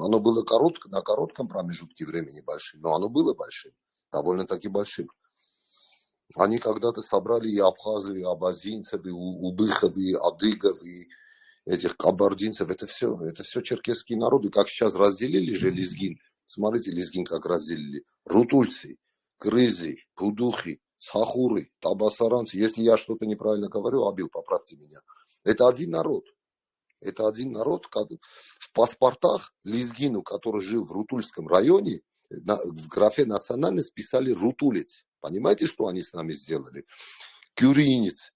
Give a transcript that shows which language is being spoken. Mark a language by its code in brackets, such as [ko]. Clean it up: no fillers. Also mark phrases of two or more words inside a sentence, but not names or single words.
[ru] Оно было на коротком промежутке времени большим, но оно было большим, довольно-таки большим. Они когда-то собрали и абхазов, и абазинцев, и убыхов, и адыгов, и этих кабардинцев. Это все черкесские народы. Как сейчас разделили же лезгин. Смотрите, лезгин как разделили. Рутульцы, крызы, пудухи, сахуры, табасаранцы. Если я что-то неправильно говорю, Абил, поправьте меня. Это один народ. Это один народ. В паспортах лезгину, который жил в Рутульском районе, в графе национальность писали рутулец. Понимаете, что они с нами сделали? Кюринец.